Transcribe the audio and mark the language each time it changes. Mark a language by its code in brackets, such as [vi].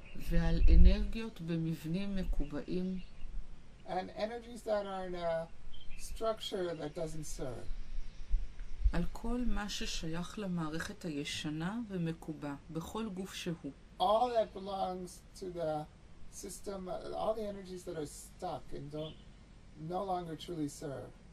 [he] ועל אנרגיות במבנים מקובעים, [en] and energies that are in a structure that doesn't serve. [he] על כל מה ששייך למערכת הישנה ומקובע, בכל גוף שהוא. [en] All that belongs to the system, all the energies that are stuck and no longer truly serve.